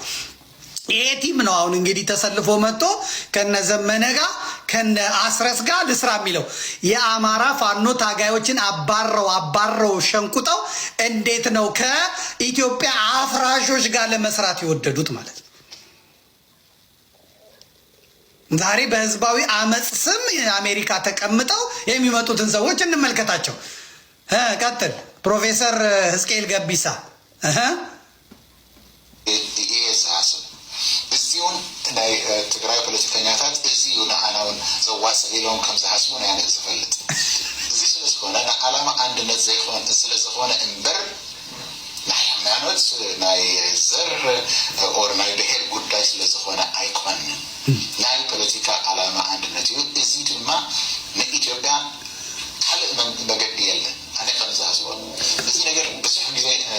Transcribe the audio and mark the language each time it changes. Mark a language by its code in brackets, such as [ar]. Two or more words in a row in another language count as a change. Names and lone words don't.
[am] ይሄ ቲም ነው አሁን እንግዲህ ተሰልፎ መጥቶ ከነ ዘመነ ጋር ከነ አስረስ ጋር ልስራ የሚለው የአማራ ፋኖ ታጋዮችን አባረው ሸንቁጠው እንዴት ነው ከኢትዮጵያ አፍራሾች ጋር ለመስራት የወደዱት ማለት ነው። ዛሬ በህዝባዊ አመፅ ስም አሜሪካ ተቀምጠው የሚመጡትን ሰዎች እንመልከታቸው። ቀጥል ፕሮፌሰር ሕዝቅኤል ገቢሳ [ti] እዚሁን ናይ ትግራይ ፖለቲከኛታት እዚዩ ንዓናውን ዘዋፅእ ኢሎም ከም ዝሓስቡ ናይ ኣነ ዝፈልጥ እዚ ስለዝኾነ ንዓላማ አንድነት ዘይኮን ስለዝኾነ እምበር ናይ ሃይማኖት ናይ ዘር ኦር ናይ ብሄር ጉዳይ ስለዝኾነ ኣይኮንን። ናይ ፖለቲካ ዓላማ አንድነት እዩ። እዚ ድማ ንኢትዮጵያ ካልእ መገዲ የለን። ኣነ ከም ዝሓስቦ እዚ ነገር ብዙሕ ግዜ